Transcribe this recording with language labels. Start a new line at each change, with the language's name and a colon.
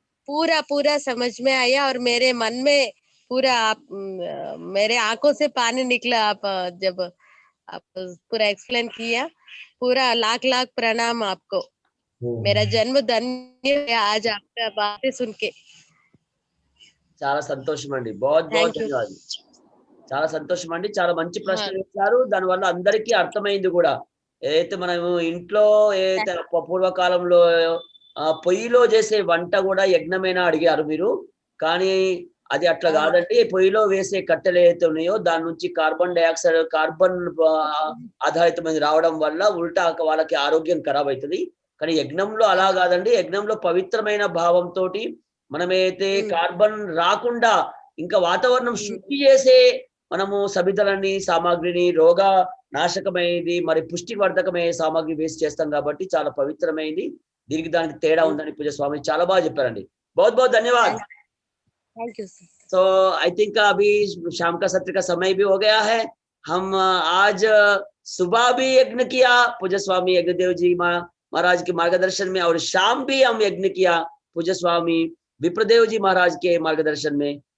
Hindi: पूरा समझ में आया और मेरे मन में पूरा मेरे आंखों से पानी निकला। आप जब आप पूरा एक्सप्लेन किया, पूरा लाख लाख प्रणाम आपको। मेरा जन्म धन्य है आज आपका बातें सुन के।
Telugu: చాలా సంతోషం అండి, बहुत ధన్యవాదాలు। చాలా సంతోషం అండి, చాలా మంచి ప్రశ్న వేశారు, దానివల్ల అందరికీ అర్థమైంది కూడా। ఏదైతే మనం ఇంట్లో ఏదైతే పూర్వకాలంలో పొయ్యిలో చేసే వంట కూడా యజ్ఞమేనా అడిగారు మీరు, కానీ అది అట్లా కాదండి। పొయ్యిలో వేసే కట్టెలు ఏదైతే ఉన్నాయో దాని నుంచి కార్బన్ డైఆక్సైడ్, కార్బన్ ఆధారితమైనది రావడం వల్ల ఉల్టా వాళ్ళకి ఆరోగ్యం ఖరాబ్ అవుతుంది। కానీ యజ్ఞంలో అలా కాదండి. యజ్ఞంలో పవిత్రమైన భావంతో మనమైతే కార్బన్ రాకుండా ఇంకా వాతావరణం శుద్ధి చేసే మనము సబితలని సామాగ్రిని రోగ నాశకమైనది మరి పుష్టివర్ధకమైన సామాగ్రి వేసి చేస్తాం కాబట్టి చాలా పవిత్రమైనది. దీనికి దానికి తేడా ఉందని పూజ స్వామి చాలా బాగా చెప్పారండి.
Hindi: बहुत बहुत धन्यवाद।
English: Thank you sir.
Hindi: तो
English: I think
Hindi: अभी शाम का सत्र का समय भी हो गया है। हम आज सुबह भी यज्ञ किया पूज्य स्वामी यज्ञदेव जी महाराज के मार्गदर्शन में, और शाम भी हम यज्ञ किया पूज्य स्वामी विप्रदेव जी महाराज के मार्गदर्शन में।